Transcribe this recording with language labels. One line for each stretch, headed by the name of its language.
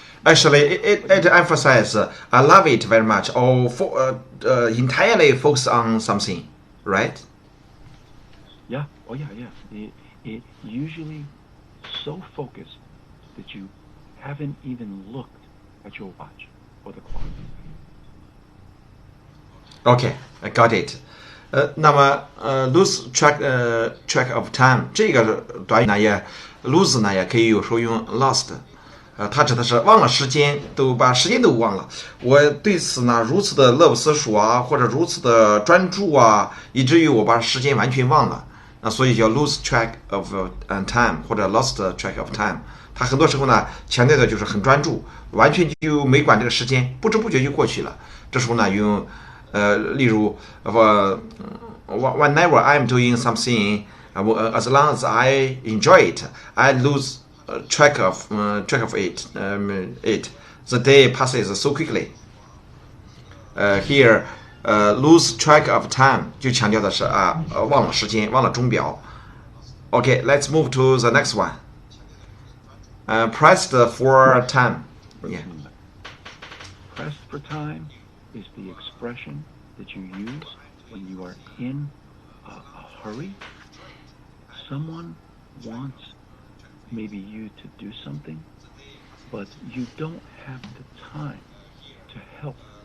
English: Actually, it emphasizes, I love it very much, or entirely focus on something, right? Yeah. Oh, yeah. It usually so focused that you haven't even looked at your watch or the clock. Okay, I got it.
Chinese: 那么lose track of time 这个短语呢也 lose 呢也可以有时候用 lost，它指的是忘了时间，把时间都忘了。我对此呢如此的乐不思蜀啊，或者如此的专注啊，以至于我把时间完全忘了。所以叫 lose track of time 或者 lost track of time。它很多时候呢强调的就是很专注，完全就没管这个时间，不知不觉就过去了。这时候呢用例如
English: whenever I'm doing something, as long as I enjoy it, I lose track of it. The day passes so quickly.
Chinese: Here, lose track of time 就强调的是忘了时间，忘了钟表。
English: Okay, let's move to the next one. Pressed for time. Yeah. Pressed for time is the expression that you use when you are in a hurry. Someone wants maybe you to do something, but you don't have the time to help.